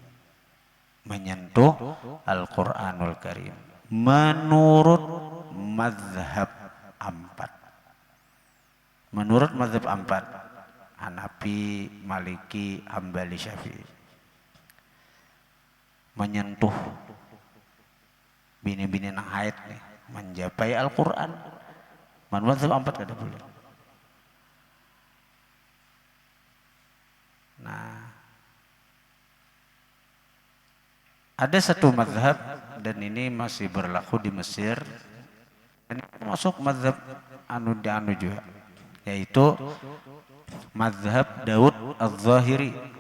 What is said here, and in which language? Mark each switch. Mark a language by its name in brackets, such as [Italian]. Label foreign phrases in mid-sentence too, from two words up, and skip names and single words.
[Indonesian] Menurut mazhab 4. Hanafi, Maliki, Hambali, Syafi'i. [Banjar] Menyentuh bini-bini nang haid nih, menjapai Al-Quran. Mazhab 4 kada boleh. [Indonesian] Nah, ada satu mazhab dan ini masih berlaku di Mesir. Ini masuk mazhab anu juga, yaitu mazhab Daud Az-Zahiri.